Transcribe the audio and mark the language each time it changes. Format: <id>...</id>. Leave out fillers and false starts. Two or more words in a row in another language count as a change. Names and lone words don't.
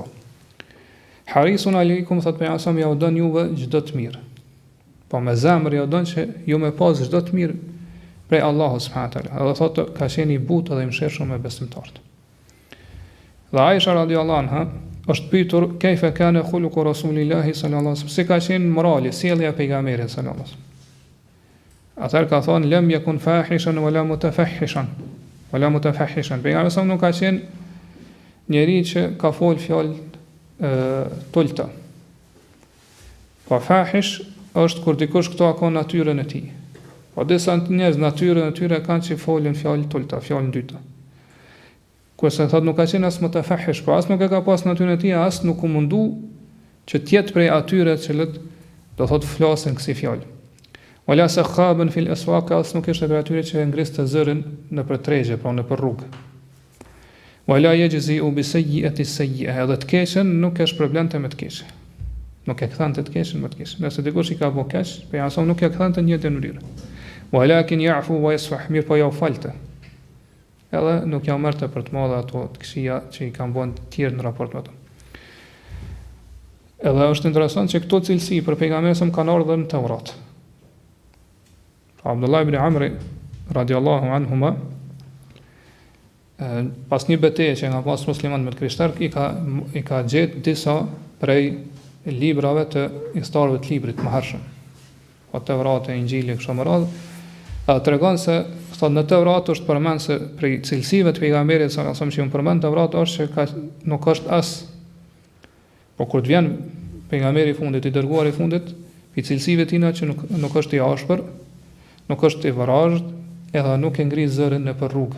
<ar>حريص عليكم,</ar> <sq>thot pejgamberi, ja u don juve çdo të mirë. Po me zemër ja don që ju me pas çdo të mirë prej Allahut</sq> <ar>سبحانه تعالى.</ar> <sq>Edhe thotë ka qenë i butë dhe i mëshirshëm me besimtarët. Dhe Aisha</sq> <ar>رضي الله عنها</ar> <sq>është pyetur</sq> <ar>كيف كان خلق رسول الله صلى الله عليه وسلم,</ar> <sq>si ka qenë morali, sjellja e pejgamberit</sq> <ar>صلى الله عليه وسلم.</ar> <sq>Atëherë ka thonë</sq> <ar>لم يكن فاحشا ولا متفحشا. ولا متفحشا.</ar> <sq>Pejgamberi nuk ka qenë njeri që ka fol fjalë tulta. Po fahish është kur dikush këto ka natyrën e tij. Po disa njerëz natyrën e tyre kanë që folën fjalë tulta, fjalë dyta. Kurse thot nuk ka qenë as mutafahish, po as nuk e ka pas natyrën e tij, as nuk u mundu që tjetë prej atyre që do thot flasin kësi fjalë.</sq> <ar>ولا صخابا في الأسواق,</ar> <sq>as nuk ishte prej atyre që ngriste zërin në për tregje, pra në për rrugë.</sq> <ar>ولا يجزئ بسيئة سيئة,</ar> <sq>edhe të keqen nuk e shpërblente me të keqe. Nuk e kthante të keqen me të keqe. Nëse dikush i ka bëu keq, pejgamberi nuk e kthante në njëjtën mënyrë.</sq> <ar>ولكن يعفو ويصفح,</ar> <sq>mirë po ja u falte. Edhe nuk ja merrte për të madhe ato të këqija që i kanë bën të tjerë në raport me ato. Edhe është interesant që këto cilësi për pejgamberin kanë ardhur në Teurat.</sq> <ar>Abdullah ibn Amri رضي الله عنهما,</ar> <sq>pas një betejë që nga pas musliman me të krishterë, i ka gjetë disa prej librave të historive të librit më hershëm. O Teurat e Injili kështu me radhë, edhe tregon se thot në Teurat është përmend se prej cilësive të pejgamberit sa që unë përmend Teurat është që nuk është as, po kur të vjen pejgamberi i fundit, i dërguar i fundit, pi cilësive tina që nuk është i ashpër, nuk është i varazht, edhe nuk e ngri zërin në për rrugë.</sq>